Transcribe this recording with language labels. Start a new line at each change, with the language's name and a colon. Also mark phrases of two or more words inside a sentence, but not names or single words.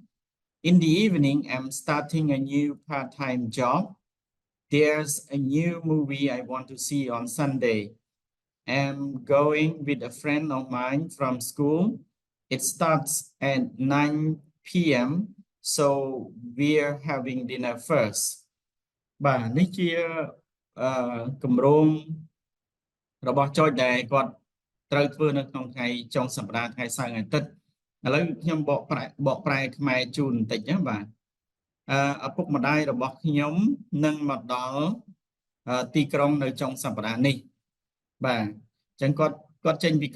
English: In the evening, I'm starting a new part-time job. There's a new movie I want to see on Sunday. I'm going with a friend of mine from school. It starts at 9 p.m. So we're having dinner first.
Khmer: បាទនេះជាគម្រោងរបស់ចុចដែលគាត់ត្រូវធ្វើនៅក្នុងថ្ងៃចុងសប្តាហ៍ថ្ងៃសៅរ៍អាទិត្យឥឡូវខ្ញុំបកប្រែខ្មែរជូនបន្តិចណាបាទឪពុកម្ដាយរបស់ខ្ញុំនឹងមកដល់ទីក្រុងនៅចុងសប្តាហ៍នេះបាទអញ្ចឹងគាត់ចេញពី